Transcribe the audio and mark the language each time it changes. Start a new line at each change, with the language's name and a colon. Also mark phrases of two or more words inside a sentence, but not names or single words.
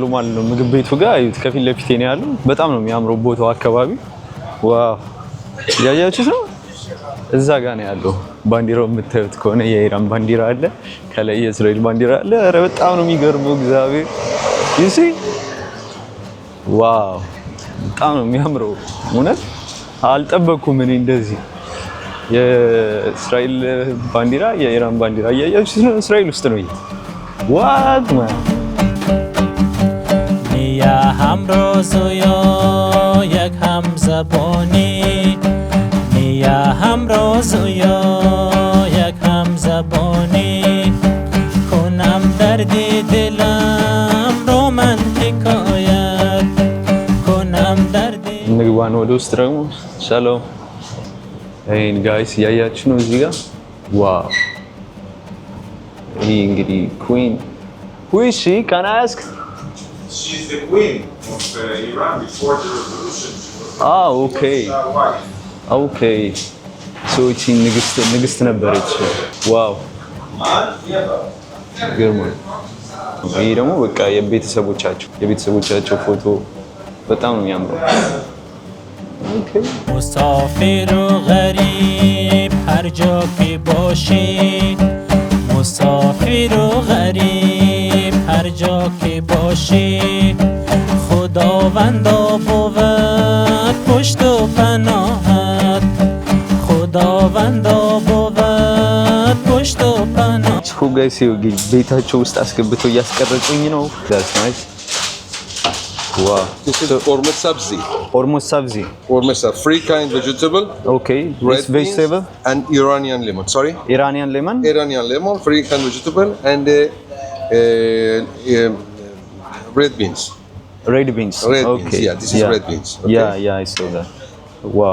Amharic: ማለት ነው። ምግብ ቤቱ ጋር አዩት፣ ከፊት ለፊቴ ነው ያለው። በጣም ነው የሚያምረው ቦታው አካባቢ። ዋው ያያችሁት ነው። እዛ ጋር ነው ያለው። ባንዲራው የምታዩት ከሆነ የኢራን ባንዲራ አለ፣ ከላይ የእስራኤል ባንዲራ አለ። ኧረ በጣም ነው የሚገርመው እግዚአብሔር ይሲ ዋው በጣም ነው የሚያምረው። እውነት አልጠበኩም እኔ እንደዚህ የእስራኤል ባንዲራ የኢራን ባንዲራ ያያችሁት ነው። እስራኤል ውስጥ ነው። ዋት ማን
Persian: ያ همروزوی یک هم زبانی یا همروزوی یک هم زبانی کنم درد دلم رو من حکایت کنم درد
Amharic: ንግባን ወደ ውስጥ ደግሞ ሰላም
English: Hey guys,
Amharic: ያያችሁ ነው እዚህ ጋር ዋው። ይሄ እንግዲህ
English: queen who is she? Can I ask? She's the queen of Iran before the revolution. Okay. Okay.
Amharic: So እቺ ንግስት ነበረች። ዋው ግርማ። ይሄ ደግሞ በቃ የቤተሰቦቻቸው ፎቶ በጣም ነው የሚያምረው።
Persian: مسافر و غریب هر جا که باشی مسافر و غریب هر جا که باشی خداوندا بود پشت و پناهت خداوندا بود پشت و پناهت
Amharic: ጋይስ ቤታቸው ውስጥ አስገብተው እያስቀረጹኝ ነው።
English: That's nice. Wow. This is ormet sabzi. Ormet sabzi. Ormet sabzi. Free kind vegetable. Okay. Red vegetable and Iranian lemon. Sorry. Iranian lemon. Iranian lemon, free kind vegetable and red beans. Red beans. Red okay. beans. Yeah, this is red beans. Okay? Yeah, I saw that. Wow.